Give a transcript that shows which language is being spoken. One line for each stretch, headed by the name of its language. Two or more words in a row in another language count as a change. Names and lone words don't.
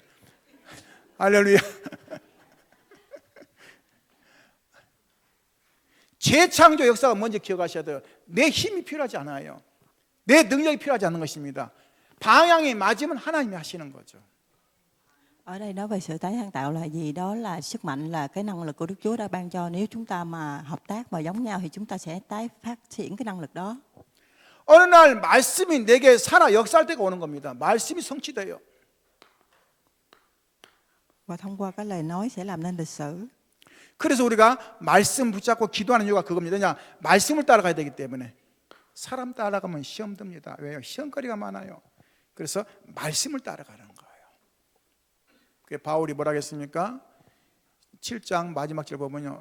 Korean: 할렐루야. 재창조 역사가 먼저 기억하셔야 돼요. 내 힘이 필요하지 않아요. 내 능력이 필요하지 않은 것입니다. 방향이 맞으면 하나님이 하시는 거죠.
Vietnamese: Ở đây nói về sự tái sáng tạo là gì? Đó là sức mạnh, là cái năng lực của Đức Chúa đã ban cho. Nếu chúng ta mà hợp tác và giống nhau thì chúng ta sẽ tái phát triển cái năng lực đó.
Korean: 어느 날 말씀이 내게 살아 역사할 때가 오는 겁니다. 말씀이 성취돼요.
Vietnamese: Và thông qua cái lời nói sẽ làm nên lịch sử.
Korean: 그래서 우리가 말씀 붙잡고 기도하는 이유가 그겁니다. 왜냐? 말씀을 따라가야 되기 때문에. 사람 따라가면 시험 듭니다. 왜요? 시험거리가 많아요. 그래서 말씀을 따라가는 거예요. 그 바울이 뭐라 했습니까? 7장 마지막 절 보면요.